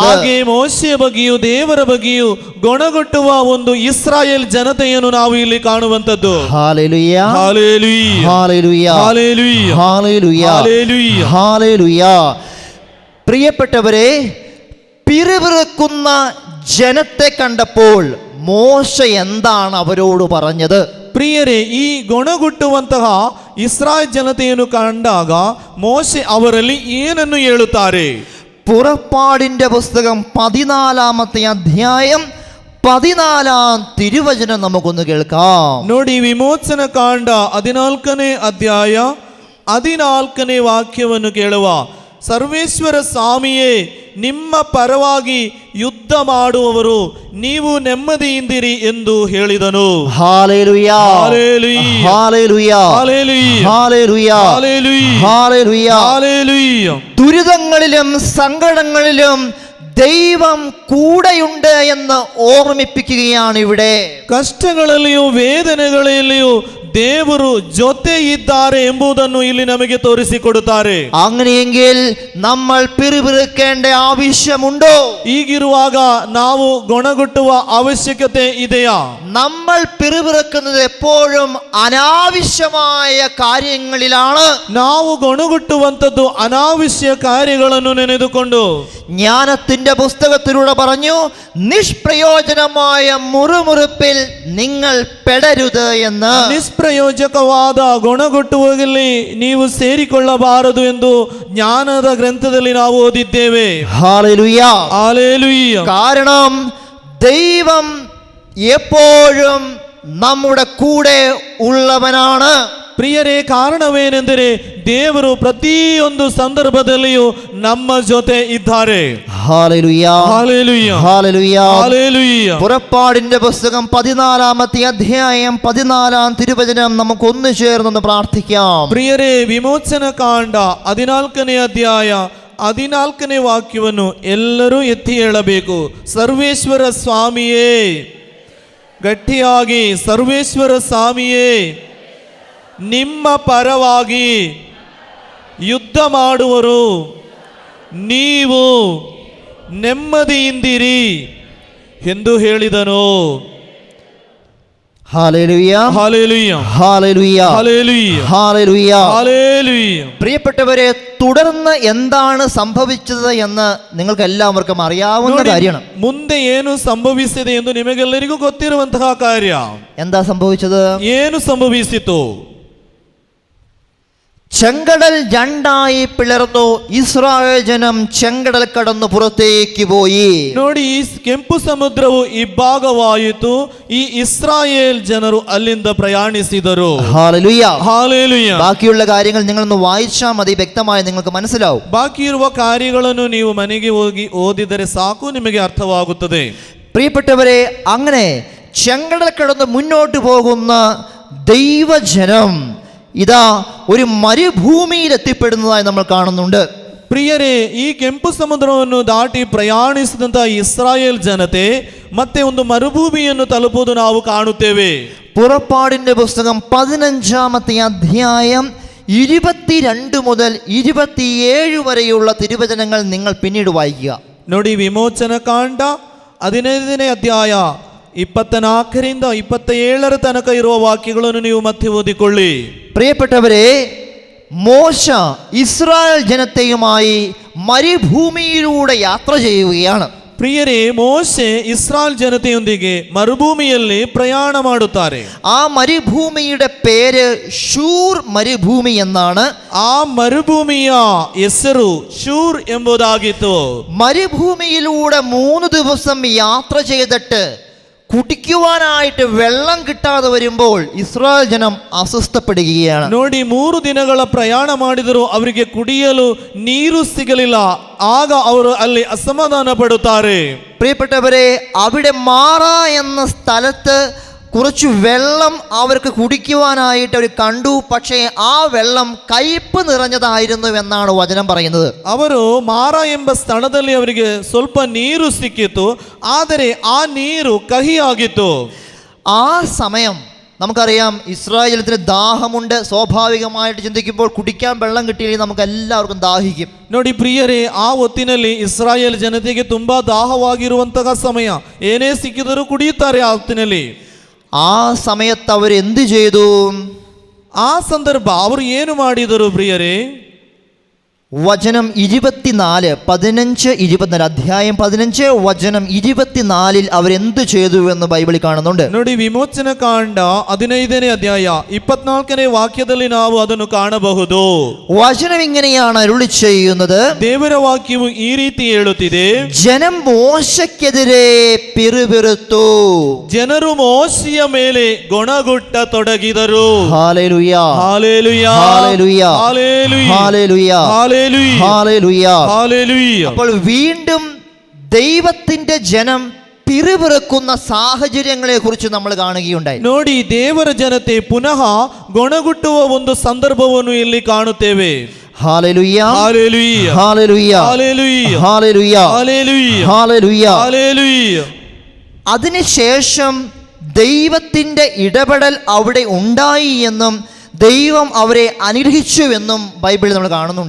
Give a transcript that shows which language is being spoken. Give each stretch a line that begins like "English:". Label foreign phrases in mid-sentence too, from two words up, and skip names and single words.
Kannada: ಹಾಗೆ ಮೋಶೆಯ ಬಗ್ಗೆಯೂ ದೇವರ ಬಗ್ಗೆಯೂ ಗೊಣಗುಟ್ಟುವ ಒಂದು ಇಸ್ರಾಯೇಲ್ ಜನತೆಯನ್ನು ನಾವು ಇಲ್ಲಿ ಕಾಣುವಂತದ್ದು.
Malayalam: ഹല്ലേലൂയ, ഹല്ലേലൂയ, ഹല്ലേലൂയ, ഹല്ലേലൂയ, ഹല്ലേലൂയ, ഹല്ലേലൂയ, ഹല്ലേലൂയ. പ്രിയപ്പെട്ടവരെ, പിറുപിറുക്കുന്ന ജനത്തെ കണ്ടപ്പോൾ മോശ എന്താണ് അവരോട് പറഞ്ഞത്?
Kannada: ಪ್ರಿಯರೇ, ಈ ಗೊಣಗುಟ್ಟುವಂತಹ ಇಸ್ರಾಯೇಲ್ ಜನತೆಯನ್ನು ಕಂಡಾಗ ಮೋಶೆ ಅವರಲ್ಲಿ ಏನನ್ನು ಹೇಳುತ್ತಾರೆ?
Malayalam: പുറപ്പാടിന്റെ പുസ്തകം 14-ാമത്തെ അധ്യായം 14-ാം തിരുവചനം നമുക്കൊന്ന് കേൾക്കാം.
Kannada: ನೋಡಿ, ವಿಮೋಚನ ಕಾಂಡ 14ನೇ ಅಧ್ಯಾಯ 14ನೇ ವಾಕ್ಯವನ್ನು ಕೇಳುವ. ಸರ್ವೇಶ್ವರ ಸ್ವಾಮಿಯೇ, ನಿಮ್ಮ ಪರವಾಗಿ ಯುದ್ಧ ಮಾಡುವವರು ನೀವು ನೆಮ್ಮದಿಯಿಂದಿರಿ ಎಂದು ಹೇಳಿದನು.
Malayalam: ഹല്ലേലൂയ, ഹല്ലേലൂയ, ഹല്ലേലൂയ, ഹല്ലേലൂയ, ഹല്ലേലൂയ, ഹല്ലേലൂയ, ഹല്ലേലൂയ. ഹല്ലേലൂയ. ദുരിതങ്ങളിലും സങ്കടങ്ങളിലും ദൈവം കൂടെയുണ്ട് എന്ന് ഓർമ്മിപ്പിക്കുകയാണ് ഇവിടെ.
Kannada: ಕಷ್ಟಗಳಲ್ಲಿಯೂ ವೇದನೆಗಳಲ್ಲಿಯೂ ದೇವರು ಜೊತೆ ಇದ್ದಾರೆ ಎಂಬುದನ್ನು ಇಲ್ಲಿ ನಮಗೆ ತೋರಿಸಿಕೊಡುತ್ತಾರೆ.
Malayalam: അങ്ങനെയെങ്കിൽ നമ്മൾ പിറുപിറുക്കേണ്ട ആവശ്യമുണ്ടോ?
Kannada: ಈಗಿರುವಾಗ ನಾವು ಗೊಣಗುಟ್ಟುವ ಅವಶ್ಯಕತೆ ಇದೆಯಾ?
Malayalam: നമ്മൾ പിറുപിറുക്കുന്നത് എപ്പോഴും അനാവശ്യമായ കാര്യങ്ങളിലാണ്.
Kannada: ನಾವು ಗೊಣಗುಟ್ಟುವಂಥದ್ದು ಅನಾವಶ್ಯ ಕಾರ್ಯಗಳನ್ನು ನೆನೆದುಕೊಂಡು.
Malayalam: ജ്ഞാനത്തിന്റെ പുസ്തകത്തിലൂടെ പറഞ്ഞു, നിഷ്പ്രയോജനമായ മുറുമുറുപ്പിൽ നിങ്ങൾ പെടരുത് എന്ന്.
Kannada: ನಿಷ್ಪ್ರಯೋಜಕವಾದ ಗೊಣಗುಟ್ಟುವಲ್ಲಿ ನೀವು ಸೇರಿಕೊಳ್ಳಬಾರದು ಎಂದು ಜ್ಞಾನದ ಗ್ರಂಥದಲ್ಲಿ ನಾವು ಓದಿದ್ದೇವೆ.
Malayalam: ഹല്ലേലൂയ, ഹല്ലേലൂയ. കാരണം ദൈവം എപ്പോഴും നമ്മുടെ കൂടെ ഉള്ളവനാണ്.
Kannada: ಪ್ರಿಯರೇ, ಕಾರಣವೇನೆಂದರೆ ದೇವರು ಪ್ರತಿಯೊಂದು ಸಂದರ್ಭದಲ್ಲಿಯೂ ನಮ್ಮ ಜೊತೆ ಇದ್ದಾರೆ.
Malayalam: ഹല്ലേലൂയ, ഹല്ലേലൂയ, ഹല്ലേലൂയ, ഹല്ലേലൂയ. പുറപ്പാടിന്റെ പുസ്തകം 14-ാമത്തെ അധ്യായം 14-ാം തിരുവചനം നമുക്ക് ഒന്ന് ചേർന്നൊന്ന് പ്രാർത്ഥിക്കാം.
Kannada: ಪ್ರಿಯರೇ, ವಿಮೋಚನ ಕಾಂಡ 14ನೇ ಅಧ್ಯಾಯ 14ನೇ ವಾಕ್ಯವನ್ನು ಎಲ್ಲರೂ ಎತ್ತಿ ಹೇಳಬೇಕು. ಸರ್ವೇಶ್ವರ ಸ್ವಾಮಿಯೇ, ಗಟ್ಟಿಯಾಗಿ, ಸರ್ವೇಶ್ವರ ಸ್ವಾಮಿಯೇ, ನಿಮ್ಮ ಪರವಾಗಿ ಯುದ್ಧ ಮಾಡುವರು ನೀವು ನೆಮ್ಮದಿಯಿಂದಿರಿ ಎಂದು ಹೇಳಿದನು.
Malayalam: ഹല്ലേലൂയ, ഹല്ലേലൂയ, ഹല്ലേലൂയ, ഹല്ലേലൂയ, ഹല്ലേലൂയ. ഹല്ലേലൂയ. പ്രിയപ്പെട്ടവരെ, തുടർന്ന് എന്താണ് സംഭവിച്ചത് എന്ന് നിങ്ങൾക്ക് എല്ലാവർക്കും അറിയാവുന്ന കാര്യമാണ്.
Kannada: ಮುಂದೆ ಏನು ಸಂಭವಿಸಿದೆ ಎಂದು ನಿಮಗೆಲ್ಲರಿಗೂ ಗೊತ್ತಿರುವಂತಹ ಕಾರ್ಯ.
Malayalam: എന്താ സംഭവിച്ചത്?
Kannada: ಏನು ಸಂಭವಿಸಿತು?
Malayalam: ചെങ്കടൽ രണ്ടായി പിളർന്നു, ഇസ്രായേൽ ജനം ചെങ്കടൽ കടന്നു പുറത്തേക്ക് പോയി.
Kannada: ನೋಡಿ, ಈ ಕೆಂಪು ಸಮುದ್ರವು ಇಬ್ಬಾಗವಾಯಿತು, ಈ ಇಸ್ರಾಯೇಲ್ ಜನರು ಅಲ್ಲಿಂದ ಪ್ರಯಾಣಿಸಿದರು.
Malayalam: ഹല്ലേലൂയ,
Kannada: ಹಾಲೆಲೂಯ.
Malayalam: ബാക്കിയുള്ള കാര്യങ്ങൾ നിങ്ങളൊന്ന് വായിച്ചാൽ മതി, വ്യക്തമായി നിങ്ങൾക്ക് മനസ്സിലാവും.
Kannada: ಬಾಕಿ ಇರುವ ಕಾರ್ಯಗಳನ್ನು ನೀವು ಮನೆಗೆ ಹೋಗಿ ಓದಿದರೆ ಸಾಕು, ನಿಮಗೆ ಅರ್ಥವಾಗುತ್ತದೆ.
Malayalam: പ്രിയപ്പെട്ടവരെ, അങ്ങനെ ചെങ്കടൽ കടന്ന് മുന്നോട്ട് പോകുന്ന ദൈവജനം ഇതാ ഒരു മരുഭൂമിയിൽ എത്തിപ്പെടുന്നതായി നമ്മൾ കാണുന്നുണ്ട്.
Kannada: ಪ್ರಿಯರೇ, ಈ ಕೆಂಪು ಸಮುದ್ರವನ್ನು ದಾಟಿ ಪ್ರಯಾಣಿಸಿದಂತಹ ಇಸ್ರಾಯೇಲ್ ಜನತೆ ಮತ್ತೆ ಒಂದು ಮರುಭೂಮಿಯನ್ನು ತಲುಪುವುದು ನಾವು ಕಾಣುತ್ತೇವೆ.
Malayalam: പുറപ്പാടിന്റെ പുസ്തകം 15-ാമത്തെ അധ്യായം 22 മുതൽ 27 വരെയുള്ള തിരുവചനങ്ങൾ നിങ്ങൾ പിന്നീട് വായിക്കുക.
Kannada: ನೋಡಿ, ವಿಮೋಚನ ಕಾಂಡ 15ನೇ ಅಧ್ಯಾಯ 24ರಿಂದ 27 ತನಕ ಇರುವ ವಾಕ್ಯಗಳನ್ನು ನೀವು ಮತ್ತೆ ಓದಿಕೊಳ್ಳಿ.
Malayalam: പ്രിയപ്പെട്ടവരെ, മോശ ഇസ്രായേൽ ജനത്തെയുമായി മരുഭൂമിയിലൂടെ യാത്ര ചെയ്യുകയാണ്.
Kannada: ಪ್ರಿಯರೇ, ಮೋಶೆ ಇಸ್ರಾಯೇಲ್ ಜನತೆಯೊಂದಿಗೆ ಮರುಭೂಮಿಯಲ್ಲಿ ಪ್ರಯಾಣ ಮಾಡುತ್ತಾರೆ.
Malayalam: ആ മരുഭൂമിയുടെ പേര് ഷൂർ മരുഭൂമി എന്നാണ്.
Kannada: ಆ ಮರುಭೂಮಿಯ ಹೆಸರು ಶೂರ್ ಎಂಬುದಾಗಿತ್ತು.
Malayalam: മരുഭൂമിയിലൂടെ 3 ദിവസം യാത്ര ചെയ്തിട്ട് കുടിക്കുവാനായിട്ട് വെള്ളം കിട്ടാതെ വരുമ്പോൾ ഇസ്രായേൽ ജനം അസ്വസ്ഥപ്പെടുകയാണ്.
Kannada: ನೋಡಿ, 3 ದಿನಗಳ ಪ್ರಯಾಣ ಮಾಡಿದರೂ ಅವರಿಗೆ ಕುಡಿಯಲು ನೀರು ಸಿಗಲಿಲ್ಲ. ಆಗ ಅವರು ಅಲ್ಲಿ ಅಸಮಾಧಾನ ಪಡುತ್ತಾರೆ.
Malayalam: പ്രിയപ്പെട്ടവരെ, അവിടെ മാറ എന്ന സ്ഥലത്ത് കുറച്ച് വെള്ളം അവർക്ക് കുടിക്കുവാനായിട്ട് അവർ കണ്ടു. പക്ഷേ ആ വെള്ളം കയ്പ് നിറഞ്ഞതായിരുന്നു എന്നാണ് വചനം പറയുന്നത്.
Kannada: ಅವರು ಮಾರ ಎಂಬ ಸ್ಥಳದಲ್ಲಿ ಅವರಿಗೆ ಸ್ವಲ್ಪ ನೀರು ಸಿಕ್ಕಿತು, ಆದರೆ ಆ ನೀರು ಕಹಿಯಾಗಿತ್ತು.
Malayalam: ആ സമയം നമുക്കറിയാം, ഇസ്രായേൽ ജനത്തിന് ദാഹമുണ്ട്. സ്വാഭാവികമായിട്ട് ചിന്തിക്കുമ്പോൾ കുടിക്കാൻ വെള്ളം കിട്ടിയില്ലെങ്കിൽ നമുക്ക് എല്ലാവർക്കും ദാഹിക്കും.
Kannada: ನೋಡಿ ಪ್ರಿಯರೇ, ಆ ಹೊತ್ತಿನಲ್ಲಿ ಇಸ್ರಾಯೇಲ್ ಜನತೆಗೆ ತುಂಬಾ ದಾಹವಾಗಿರುವಂತಹ ಸಮಯ. ಏನೇ ಸಿಕ್ಕಿದರೂ ಕುಡಿಯುತ್ತಾರೆ ಆ ಹೊತ್ತಿನಲ್ಲಿ.
Malayalam: ആ സമയത്ത് അവർ എന്ത് ചെയ്തു?
Kannada: ಆ ಸಂದರ್ಭ ಅವರು ಏನು ಮಾಡಿದರು ಪ್ರಿಯರೇ?
Malayalam: വചനം 24, 15, 24, അധ്യായം 15 വചനം 24 അവരെന്ത് ചെയ്തു എന്ന് ബൈബിളിൽ കാണുന്നുണ്ട്.
Kannada: ನೋಡಿ, ವಿಮೋಚನ ಕಾಂಡ 15ನೇ ಅಧ್ಯಾಯ 24ನೇ ವಾಕ್ಯದಲ್ಲಿ ನಾವು ಅದನ್ನು ಕಾಣಬಹುದು.
Malayalam: വചനം ഇങ്ങനെയാണ് അരുളി ചെയ്യുന്നത്.
Kannada: ದೇವರ ವಾಕ್ಯವು ಈ ರೀತಿ ಹೇಳುತ್ತಿದೆ,
Malayalam: ജനം മോശയ്ക്കെതിരെ പിറുപിറുത്തു.
Kannada: ಜನರು ಮೋಶೆಯ ಮೇಲೆ ಗೊಣಗುಟ್ಟ ತೊಡಗಿದರು.
Malayalam: ഹല്ലേലൂയ, ഹല്ലേലൂയ, ഹല്ലേലൂയ, ഹല്ലേലൂയ, ഹല്ലേലൂയ, ഹല്ലേലൂയ. ഹല്ലേലൂയ. അപ്പോൾ വീണ്ടും ദൈവത്തിന്റെ ജനം പിറുപിറുക്കുന്ന സാഹചര്യങ്ങളെ കുറിച്ച് നമ്മൾ കാണുകയുണ്ടായി.
Kannada: ನೋಡಿ, ದೇವರ ಜನತೆ ಪುನಃ ಗೊಣಗುಟ್ಟುವ ಒಂದು ಸಂದರ್ಭವನ್ನು ಇಲ್ಲಿ ಕಾಣುತ್ತೇವೆ.
Malayalam: ഹല്ലേലൂയ, ഹല്ലേലൂയ, ഹല്ലേലൂയ, ഹല്ലേലൂയ, ഹല്ലേലൂയ, ഹല്ലേലൂയ, ഹല്ലേലൂയ. ഹല്ലേലൂയ. അതിനുശേഷം ദൈവത്തിന്റെ ഇടപെടൽ അവിടെ ഉണ്ടായി എന്നും ദൈവം അവരെ അനുഗ്രഹിച്ചുവെന്നും ബൈബിളിൽ നമ്മൾ കാണുന്നുണ്ട്.